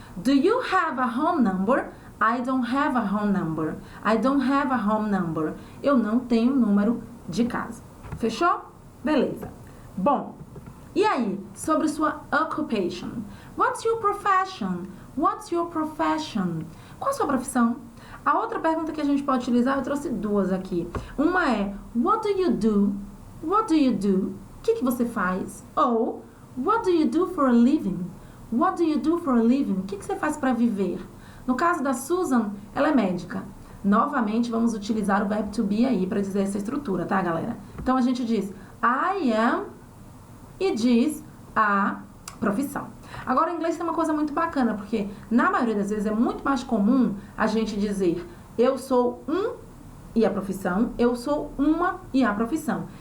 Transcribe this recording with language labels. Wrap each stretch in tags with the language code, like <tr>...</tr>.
<en>Do you have a home number? I don't have a home number. I don't have a home number.</en> <pt>Eu não tenho número de casa. Fechou? Beleza. Bom, e aí, sobre sua occupation?</pt> <en>What's your profession? What's your profession?</en> <pt>Qual a sua profissão? A outra pergunta que a gente pode utilizar, eu trouxe duas aqui. Uma é,</pt> <en>what do you do? What do you do?</en> <pt>O que você faz? Ou,</pt> <en>what do you do for a living? What do you do for a living?</en> <pt>O que você faz para viver? No caso da Susan, ela é médica. Novamente, vamos utilizar o verbo to be aí para dizer essa estrutura, tá, galera? Então, a gente diz I am e diz a profissão. Agora, em inglês tem uma coisa muito bacana, porque na maioria das vezes é muito mais comum a gente dizer eu sou um e a profissão, eu sou uma e a profissão.</pt>